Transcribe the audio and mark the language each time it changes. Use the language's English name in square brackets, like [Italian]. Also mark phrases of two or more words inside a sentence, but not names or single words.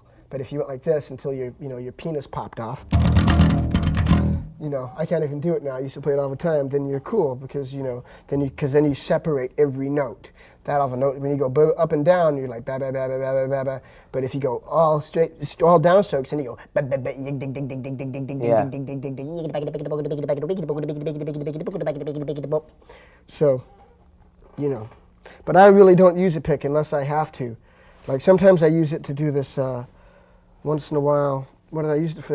[English] But if you went like this until your penis popped off, I can't even do it now. I used to play it all the time. Then you're cool because then you separate every note. That off a note. When you go up and down, you're like ba ba ba ba ba ba ba. But if you go all straight, all downstrokes, then you go ba ba ba dig dig dig dig dig dig dig dig dig dig dig dig. So, but I really don't use a pick unless I have to. Like sometimes I use it to do this. Once in a while, what did I use it for?